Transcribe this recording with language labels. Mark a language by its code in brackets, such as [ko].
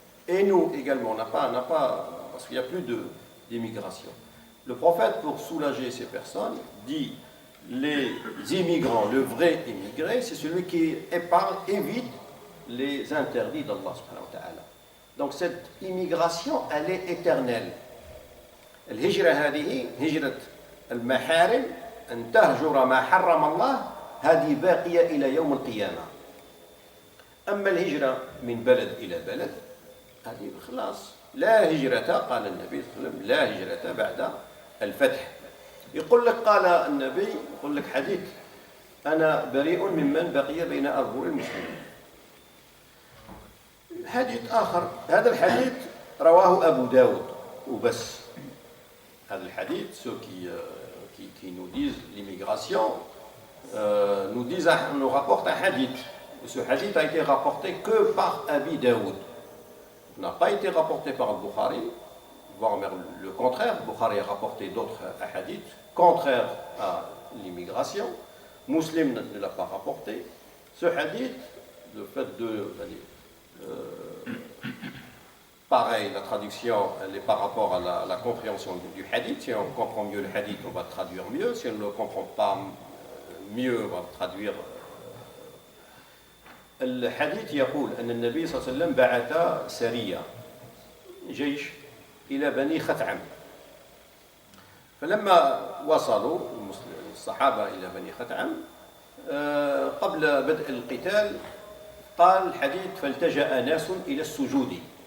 [fr] Et nous également, on n'a pas, parce qu'il n'y a plus d'immigration. Le prophète, pour soulager ces personnes, dit les immigrants, le vrai immigré, c'est celui qui évite les interdits d'Allah subhanahu wa ta'ala. Donc cette immigration, elle est éternelle. [ar] الهجرة هذه هجرة المحارم أن تهجر ما حرم الله هذه باقية إلى يوم القيامة. أما الهجرة من بلد إلى بلد هذه خلاص لا هجرة، قال النبي صلى الله عليه وسلم لا هجرة بعد الفتح. يقول لك قال النبي، يقول لك حديث أنا بريء ممن بقي بين أظهر المسلمين. حديث آخر، هذا الحديث رواه أبو داود وبس. هذا الحديث [fr] ceux qui nous disent l'immigration nous rapportent un hadith. Ce hadith a été rapporté que par Abi Daoud. Il n'a pas été rapporté par le Bukhari, voire même le contraire. Le Bukhari a rapporté d'autres hadiths contraires à l'immigration. Muslim ne l'a pas rapporté. Ce hadith, le fait pareil, la traduction, elle est par rapport à la compréhension du hadith. Si on comprend mieux le hadith, on va traduire mieux. Si on ne le comprend pas mieux, on va traduire. [ar] الحديث يقول أن النبي صلى الله عليه وسلم بعث سرية جيش إلى بني خثعم، فلما وصلوا الصحابة إلى بني خثعم قبل بدء القتال قال الحديث فالتجأ ناس إلى السجود.